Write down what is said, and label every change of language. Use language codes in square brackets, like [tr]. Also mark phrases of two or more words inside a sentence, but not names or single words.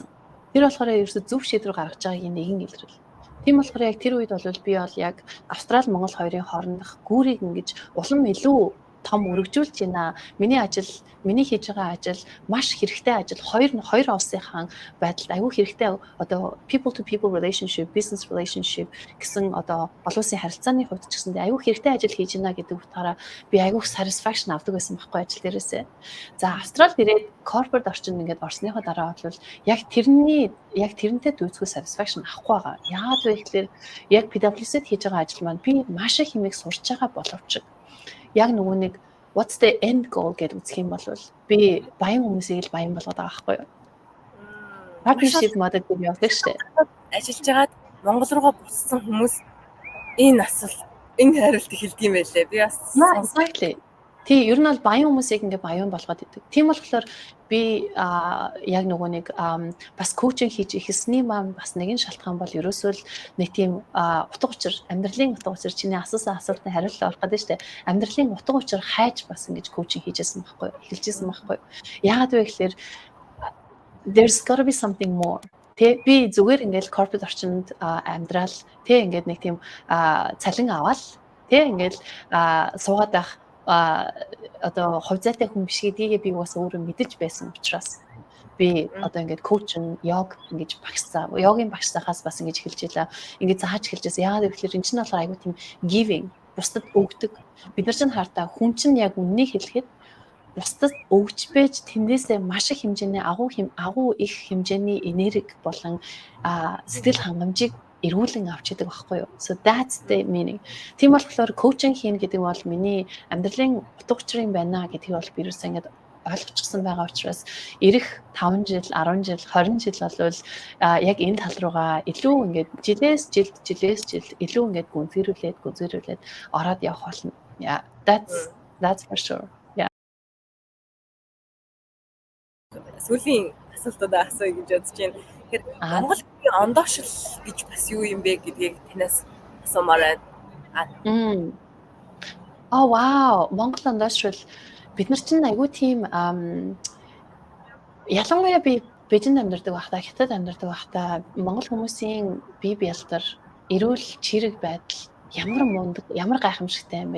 [mn] Тэр болохоор ерөөсө зөв шийдвэр гаргаж байгааг нэгэн илрэл. Тийм болохоор яг тэр үед бол би бол яг Австрали Монгол хоёрын хоорондох гүүрийг ингэж улам илүү том өргөжүүлж байна. Миний хийж байгаа ажил маш хэрэгтэй ажил. Хоёр улсынхаа байдалд аюу хэрэгтэй [en] people to people relationship, business relationship [mn] гэсэн олон улсын харилцааны хувьд ч гэсэн аюу хэрэгтэй ажил хийж байна гэдэг утгаараа би аюу satisfaction авдаг байсан байхгүй ажил дээрээсээ. За Австралид ирээд corporate орчинд ингээд орсныхоо дараа бол яг тэрнтэй дүүцгүй satisfaction авахгүй байгаа. Яагаад вэ гэхээр яг PwC-д хийж байгаа ажил маань би маш их хэмээх сурч байгаа боловч яг нөгөө нэг [en] what's the end goal [mn] гэдэг үзэх юм бол би баян хүмүүсийг л баян болгоод байгаа байхгүй юу? [en] Partnership model [mn] гэж явдаг шүү дээ. Ажиллаж байгаад Монгол руугаа буцсан хүмүүс энэ хариултыг хэлдэг юм байлээ. Би бас [en] exactly. [mn] Тий, ер нь бол баян хүмүүсийг ингээ баян болгоод идэг. Тийм болохоор би яг нөгөө нэг бас коучинг хийж ихсний маань бас нэгэн шалтгаан бол ерөөсөө л нэг тийм утга учир, амьдралын утга учир чиний асуусан асуултанд хариулт олох гэдэг нь шүү дээ. Амьдралын утга учир хайж бас ингэж коучинг хийжсэн байхгүй юу? Эхэлжсэн байхгүй юу? Яагаад вэ гэхээр [en] there's got to be something more. [mn] Тэ би зүгээр ингээл corporate орчинд амьдрал тэ ингээд нэг тийм цалин аваад тэ ингээл суугаад байх хувь зайтай хүн биш гэдгийг би бас өөрөө мэдэж байсан учраас би ингээд коучинг, ингэж йогийн багшсахаас бас ингэж эхэлж байлаа. Ингээд зааж эхэлжсэн. Яагаад гэвэл энэ чинь болохоор айгүй тийм giving, бусдад өгдөг. Бид нар чинь хартаа хүн чинь яг үннийг хэлэхэд бусдад өгч байж тэндээсээ маш их хэмжээний агуу их хэмжээний энерги болон сэтгэл хангамжийг эргүүлэн авч идэг байхгүй юу. [en] So that's the meaning. [mn] Тийм болохоор коучинг хийн гэдэг бол миний амьдралын утга учирын байна гэдгийг бол би юусэн ингээд ойлгочихсон байгаа учраас ирэх 5 жил, 10 жил, 20 жил болвол яг энэ тал руугаа илүү ингээд жилээс жил илүү ингээд гүнзгийрүүлээд ороод явах болно. [en] Yeah, that's for sure. Yeah. [mn] Сүүлийн асуултуудаа асууя гэж бодож байна. Тэгэхээр Монголын ондоошил гэж бас юу юм бэ гэдгийг танаас асуумаар байна. Вау, Монгол ондоошил бид нар чинь айгүй тийм ялангуяа би Бээжинд амьдардаг байхдаа, Хятад амьдардаг байхдаа монгол хүмүүсийн бие биелдэр эрүүл чирэг байдал ямар мундаг, ямар гайхамшигтай юм бэ?